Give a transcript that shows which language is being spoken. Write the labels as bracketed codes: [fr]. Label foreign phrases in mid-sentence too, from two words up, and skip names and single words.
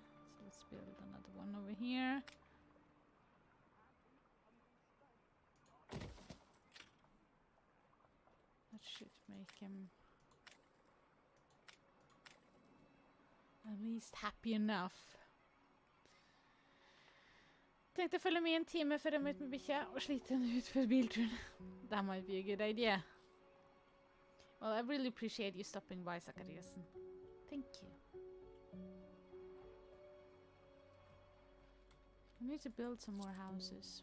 [en] So let's build another one over here. That should make him at least happy enough. [no] Tenkte følge med en time før jeg møter med bikkja og slite henne ut for bilturen. [en] That might be a good idea. Well, I really appreciate you stopping by, Zakariasen. Thank you. We need to build some more houses.